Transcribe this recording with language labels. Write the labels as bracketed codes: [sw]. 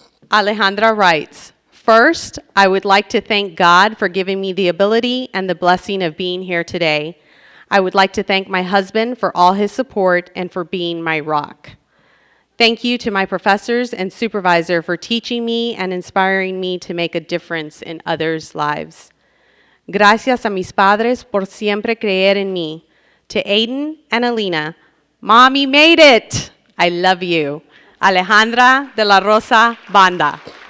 [en] Alejandra writes, first, I would like to thank God for giving me the ability and the blessing of being here today. I would like to thank my husband for all his support and for being my rock. Thank you to my professors and supervisor for teaching me and inspiring me to make a difference in others' lives. [es] Gracias a mis padres por siempre creer en mí. [en] To Aiden and Alina, Mommy made it! I love you. Alejandra de la Rosa Banda.